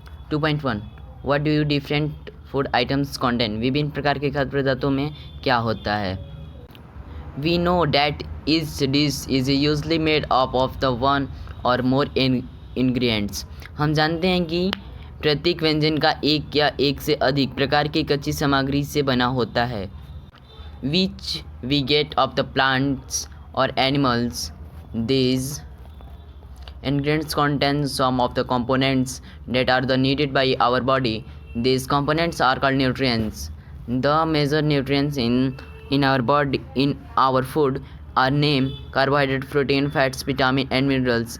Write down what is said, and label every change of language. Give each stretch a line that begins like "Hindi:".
English: 2.1 What do you different food items contain?
Hindi: विभिन्न प्रकार के खाद्य पदार्थों में क्या होता है?
English: We know that each dish is usually made up of the one or more ingredients.
Hindi: हम जानते हैं कि प्रत्येक व्यंजन का एक या एक से अधिक प्रकार की कच्ची सामग्री से बना होता है।
English: Which we get of the plants or animals. These ingredients contain some of the components that are needed by our body. These components are called nutrients. The major nutrients in our body, in our food, are named carbohydrate, protein, fats, vitamin and minerals.